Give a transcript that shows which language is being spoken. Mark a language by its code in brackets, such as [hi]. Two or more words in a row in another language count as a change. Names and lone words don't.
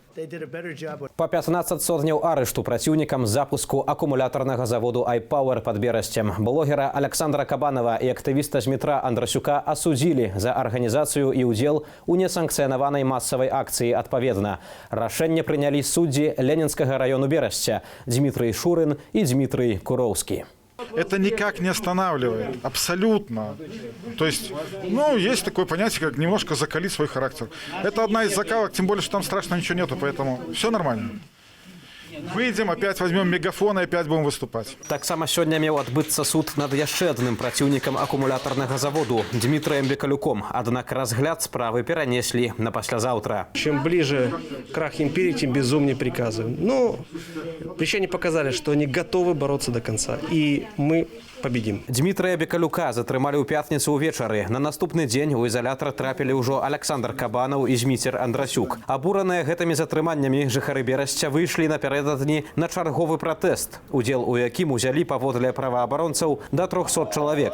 [be] Па 15 сотняў арышту праціўнікам запуску акумулятарнага заводу iPower пад Берасцем. Блогера Александра Кабанова і актывіста Змітра Андрасюка асудзілі за арганізацыю і ўдзел у несанкцыянаванай масавай акцыі адпаведна. Рашэнне прынялі суддзі Ленінскага раёну Берасця Дмітрый Шурын і Дмітрый Куроўскі. [ru] Это никак не останавливает, абсолютно. То есть, есть такое понятие, как немножко закалить свой характер. Это одна из закалок, тем более, что там страшно ничего нету, поэтому все нормально. Выйдем, опять возьмем мегафон и опять будем выступать. [be] Таксама сёння меў адбыцца суд над яшчэ адным праціўнікам акумулятарнага заводу Дмітраем Бекалюком. Аднак разгляд справы перанеслі на паслязаўтра. [ru] Чем ближе крах империи, тем безумнее приказы. Но причине показали, что они готовы бороться до конца. И мы победим. [be] Дмітрая Бекалюка затрымалі ў пятніцу ўвечары. На наступны дзень у ізалятар трапілі ўжо Александр Кабанаў і Зміцер Андрасюк. Абураныя гэтымі затрыманнямі жыхары Берасця выйшлі напярэдадні на чарговы пратэст, удзел у якім узялі паводле праваабаронцаў да 300 чалавек.